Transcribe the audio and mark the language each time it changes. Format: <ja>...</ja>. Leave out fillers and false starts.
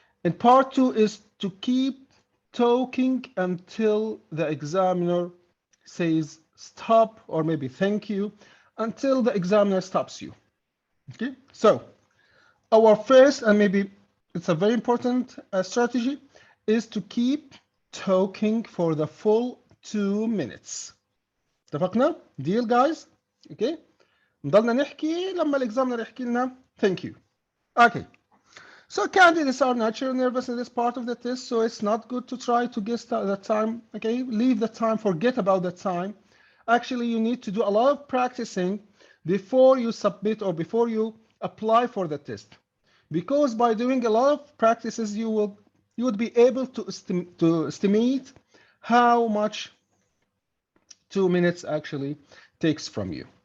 <en>And part two is to keep talking until the examiner says stop, or maybe thank you, until the examiner stops you. Okay, so our first, and maybe it's a very important strategy, is to keep talking for the full 2 minutes.</en> <ar>اتفقنا؟</ar> <en>Deal, guys?</en> <ar>Okay, نضلنا نحكي لما الاكزامنر يحكي لنا</ar> <en>thank you. Okay, so candidates are naturally nervous in this part of the test, so it's not good to try to guess the time. Okay, leave the time, forget about the time. Actually, you need to do a lot of practicing before you submit or before you apply for the test, because by doing a lot of practices, you would be able to estimate how much 2 minutes actually takes from you.</en>